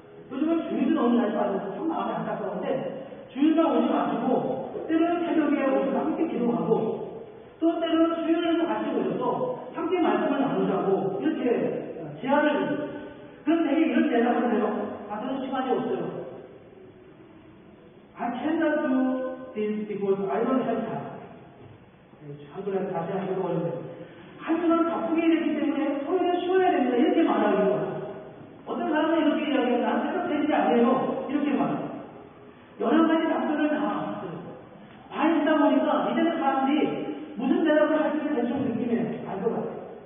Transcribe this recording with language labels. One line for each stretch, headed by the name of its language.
Korean: 요즘은 주일도 너무 잘 빠져서 참 마음이 안타까운데 주일만 오지 마시고 때로는 새벽에 오셔서 함께 기도하고 또 때로는 수요일에도 같이 오셔서 함께 말씀을 나누자고 이렇게 제안을 드립니다. 그럼 되게 이런 대답을 해요. 저는 시간이 없어요.
English: I cannot do this because I don't have time.
Korean: 한글에 다시 한번 어렵네요. 한 주간 바쁘게 되기 때문에 토요일에 쉬어야 됩니다. 이렇게 말하기도 하고 어떤 사람은 이렇게 이야기해요. 나는 새벽 되는 게 아니에요. 이렇게 말해요. 여러 가지 답변을 다 많이 있다 보니까 이제는 사람들이 무슨 대답을 할지 대충 느낌에 알 것 같아요.